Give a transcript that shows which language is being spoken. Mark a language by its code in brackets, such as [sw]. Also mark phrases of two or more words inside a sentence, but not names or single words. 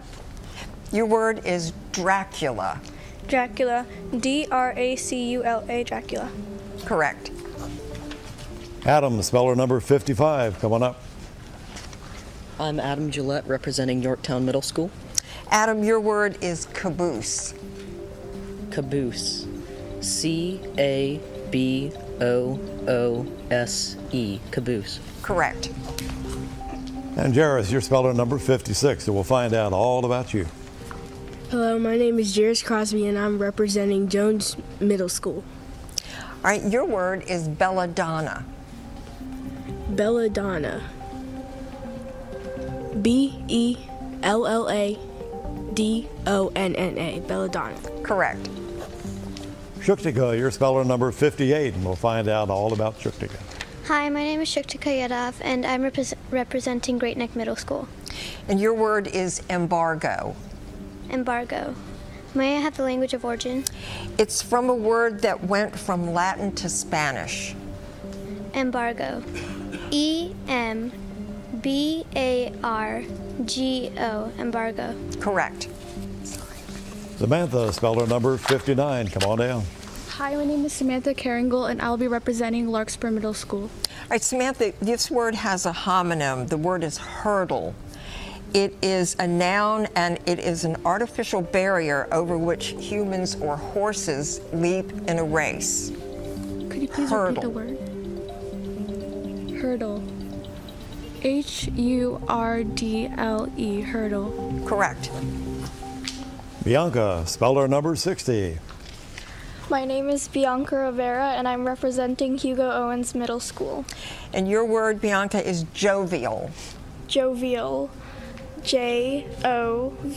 [en] Your word is Dracula. Dracula. Dracula. Dracula. Correct. Adam, speller number 55. Come on up. I'm Adam Gillette, representing Yorktown Middle School. Adam, your word is caboose. Caboose. C-A-B-O-O-S-E. Caboose. Correct. And Jairus, your speller number 56, so we'll find out all about you. Hello, my name is Jairus Crosby, and I'm representing Jones Middle School. All right, your word is belladonna. Belladonna. B-E-L-L-A-D-O-N-N-A. Belladonna. Correct. Shuktika, your speller number 58, and we'll find out all about Shuktika. Hi, my name is Shuktika Yadav, and I'm representing Great Neck Middle School. And your word is embargo. Embargo. May I have the language of origin? It's from a word that went from Latin to Spanish. Embargo. E-M-B-A-R-G-O. Embargo. Correct. Samantha, speller number 59. Come on down. Hi, my name is Samantha Caringle, and I'll be representing Larkspur Middle School. All right, Samantha, this word has a homonym. The word is hurdle. It is a noun, and it is an artificial barrier over which humans or horses leap in a race. Could you please repeat the word? Hurdle. H-U-R-D-L-E. Hurdle. Correct. Bianca, speller number 60. My name is Bianca Rivera, and I'm representing Hugo Owens Middle School. And your word, Bianca, is jovial. Jovial. J-O-V-I-A-L.